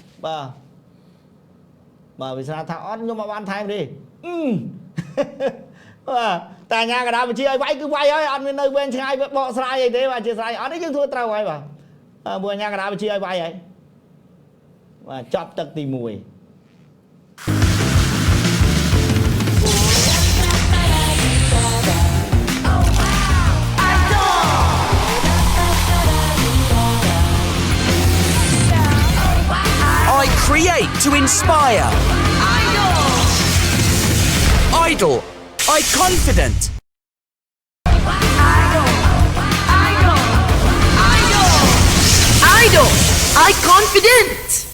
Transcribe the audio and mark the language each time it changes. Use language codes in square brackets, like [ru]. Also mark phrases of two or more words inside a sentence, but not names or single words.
[km] បាទវាសនាថាអត់ខ្ញុំមកបានថែមទេបាទតែអាញាកណ្ដាលបញ្ជាឲ្យវាយគឺវាយហើយអត់មាននៅវែងឆ្ងាយបកស្រាយអីទេបាទអធិស្ឋានអត់ទេយើងធ្វើត្រូវហើយបាទព្រោះអាញាកណ្ដាលបញ្ជាឲ្យវាយហើយបាទចប់ទឹកទី1 [en] I create to inspire. Idol. I confident. Idol. I confident.